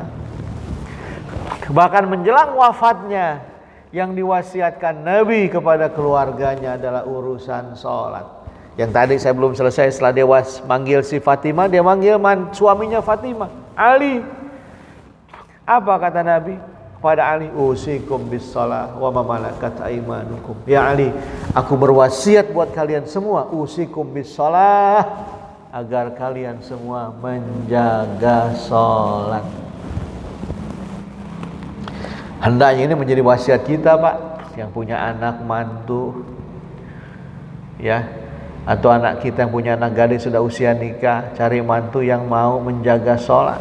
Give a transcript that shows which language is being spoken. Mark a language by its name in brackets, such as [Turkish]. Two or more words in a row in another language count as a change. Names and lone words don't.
[Indonesian] Bahkan menjelang wafatnya yang diwasiatkan Nabi kepada keluarganya adalah urusan sholat. Yang tadi saya belum selesai, setelah dia manggil si Fatimah, dia manggil suaminya Fatimah, Ali. Apa kata Nabi kepada Ali? [Arabic] أوصيكم بالصلاة وما ملكت أيمانكم. [Indonesian] Ya Ali, aku berwasiat buat kalian semua, [Arabic] أوصيكم بالصلاة, [Indonesian] agar kalian semua menjaga salat. Hendaknya ini menjadi wasiat kita, Pak, yang punya anak mantu, ya, atau anak kita yang punya anak gadis sudah usia nikah, cari mantu yang mau menjaga sholat.